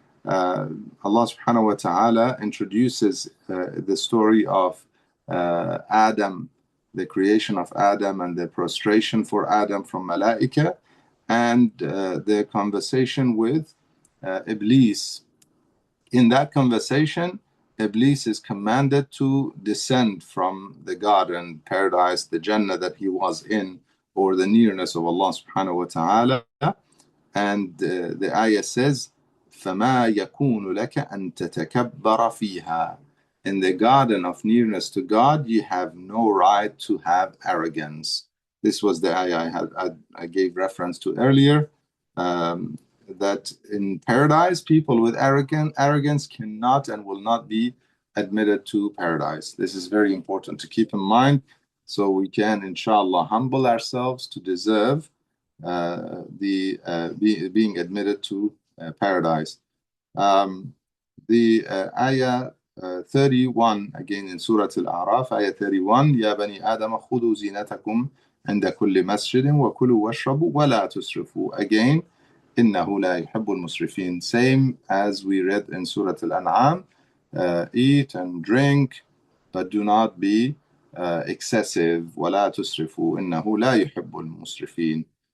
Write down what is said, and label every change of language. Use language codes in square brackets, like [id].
[en] Allah subhanahu wa ta'ala introduces the story of Adam, the creation of Adam and the prostration for Adam from Malaika, and the conversation with Iblis. In that conversation, Iblis is commanded to descend from the garden, paradise, the Jannah that he was in, or the nearness of Allah subhanahu wa ta'ala. And the ayah says, [ar] فَمَا يَكُونُ لَكَ أَن تَتَكَبَّرَ فِيهَا. [en] In the garden of nearness to God, you have no right to have arrogance. This was the ayah I gave reference to earlier. that in paradise, people with arrogance cannot and will not be admitted to paradise. This is very important to keep in mind, so we can, inshallah, humble ourselves to deserve being admitted to paradise. The ayah 31 again in Surah Al-A'raf, ayah 31, [ar] يا بني آدم خذوا زينتكم عند كل مسجد وكلوا واشربوا ولا تسرفوا. [en] Again, [ar] إنه لا يحب المسرفين. [en] Same as we read in Surah Al-An'am, eat and drink, but do not be excessive. [ar] ولا تسرفوا إنه لا يحب المسرفين.